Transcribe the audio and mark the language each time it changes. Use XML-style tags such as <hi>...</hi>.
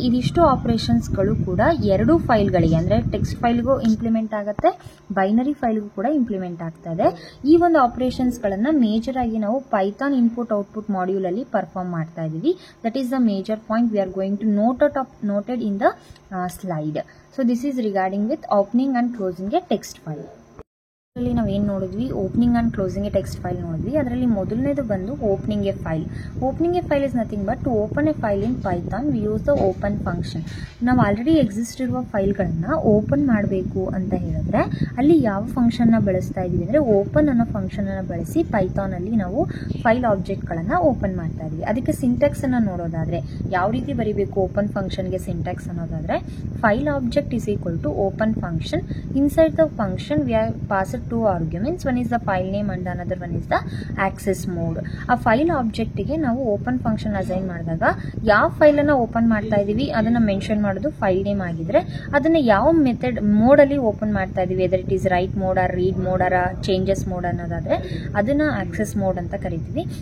<kn>ಇದಿಷ್ಟು ಆಪರೇಷನ್ಸ್ಗಳು ಕೂಡ 2 ಫೈಲ್ಗಳಿಗೆ ಅಂದರೆ ಟೆಕ್ಸ್ಟ್ ಫೈಲ್ಗೂ ಇಂಪ್ಲಿಮೆಂಟ್ ಆಗುತ್ತೆ, ಬೈನರಿ ಫೈಲ್ಗೂ ಕೂಡ ಇಂಪ್ಲಿಮೆಂಟ್ ಆಗ್ತಾ ಇದೆ. ಈ ಒಂದು ಆಪರೇಷನ್ಸ್ಗಳನ್ನು ಮೇಜರ್ ಆಗಿ ನಾವು ಪೈಥಾನ್ ಇನ್ಪುಟ್ ಔಟ್ಪುಟ್ ಮಾಡ್ಯೂಲಲ್ಲಿ ಪರ್ಫಾರ್ಮ್ ಮಾಡ್ತಾ ಇದ್ದೀವಿ.</kn> <en>That is the major point we are going to noted in the slide. So this is regarding with opening and closing a text file.</en> <kn>ನಾವು ಏನು ನೋಡಿದ್ವಿ,</kn> <en>opening and closing a text file</en> <kn>ನೋಡಿದ್ವಿ. ಅದರಲ್ಲಿ ಮೊದಲನೇದು ಬಂದು opening A file.</kn> <en>Opening a file is nothing but to open a file in Python we use the open function.</en> <kn>ನಾವು already exist ಇರುವ ಫೈಲ್ಗಳನ್ನು ಓಪನ್ ಮಾಡಬೇಕು ಅಂತ ಹೇಳಿದ್ರೆ ಅಲ್ಲಿ ಯಾವ ಫಂಕ್ಷನ್ನ ಬಳಸ್ತಾ ಇದ್ದೀವಿ ಅಂದರೆ ಓಪನ್ ಅನ್ನೋ ಫಂಕ್ಷನನ್ನು ಬಳಸಿ ಪೈಥಾನಲ್ಲಿ ನಾವು ಫೈಲ್ ಆಬ್ಜೆಕ್ಟ್ಗಳನ್ನು ಓಪನ್ ಮಾಡ್ತಾ ಇದ್ದೀವಿ. ಅದಕ್ಕೆ ಸಿಂಟ್ಯಾಕ್ಸನ್ನು ನೋಡೋದಾದರೆ ಯಾವ ರೀತಿ ಬರೀಬೇಕು ಓಪನ್ ಫಂಕ್ಷನ್ಗೆ ಸಿಂಟ್ಯಾಕ್ಸ್ ಅನ್ನೋದಾದರೆ</kn> <en>File object is equal to open function. Inside the function we are passed 2 arguments. One is the file name and another one is the access mode.</en> <kn>ಆ ಫೈಲ್ ಆಬ್ಜೆಕ್ಟಿಗೆ ನಾವು ಓಪನ್ ಫಂಕ್ಷನ್ ಅಸೈನ್ ಮಾಡಿದಾಗ ಯಾವ ಫೈಲನ್ನು open ಮಾಡ್ತಾ ಇದ್ದೀವಿ ಅದನ್ನು mention ಮಾಡೋದು file name ಆಗಿದ್ರೆ, ಅದನ್ನು ಯಾವ ಮೆಥಡ್ ಮೋಡಲ್ಲಿ ಓಪನ್ ಮಾಡ್ತಾ ಇದ್ದೀವಿ,</kn> <en>whether it is write mode or read mode or changes mode</en> <kn>ಅನ್ನೋದಾದರೆ ಅದನ್ನು ಆಕ್ಸೆಸ್ ಮೋಡ್ ಅಂತ ಕರಿತೀವಿ.</kn>